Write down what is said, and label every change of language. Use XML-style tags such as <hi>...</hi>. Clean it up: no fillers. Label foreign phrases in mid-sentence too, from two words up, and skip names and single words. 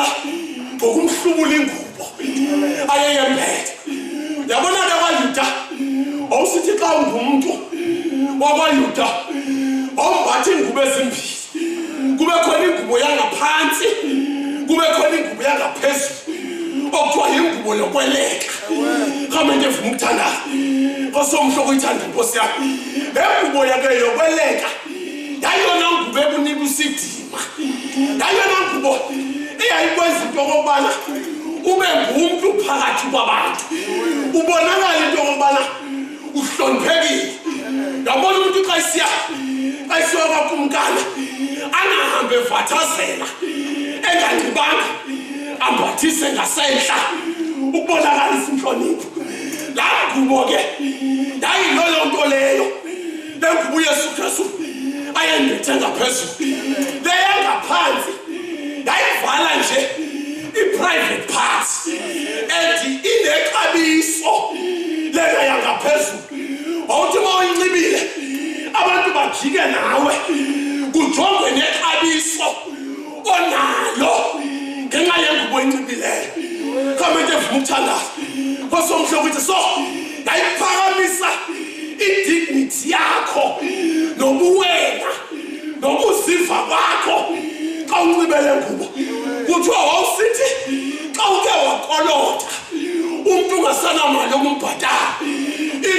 <xh>ngokumhlubula ingubo ayeyembethe yabona ke kwaYuda awusithi xa ungumuntu wakwaYuda awumbathi ingubo ezimbili kube khona ingubo yangaphansi kube khona ingubo yangaphezulu okuthiwa yingubo yokweleka khamente evuma ukuthandaza kosomhloko uyithanda inkosi yami le ngubo yake yokweleka yayona ngubo ebunika usidima yayona ngubo eyayikwenza into okubana ube ngumuntu phakathi kwabantu ubonakala into okubana uhloniphekile yabona umuntu xa isiya kwakumkana angahambe evathazela enganxibanga ambathise ngasehla ukubonakalisa inhlonipho laa ngubo ke yayiloyo nto leyo le ngubo uYesu Kristu ayembethe ngaphezulu leyangaphansi yayivala nje i-</xh> <en>private parts</en> <xh>and inexabiso lena yangaphezulu awuthi uma uyinxibile abantu bajike nawe kujongwe nexabiso onalo ngenxa yengubo enxibileyo khamente evuma ukuthandaza kosomhloko uthi so yayiphakamisa indignity yakho nobuwena nokuziva kwakho xa unxibele ngubo kuthiwa wawusithi xa uke wakolotha umuntu ungasanamali yokumbhatala</xh>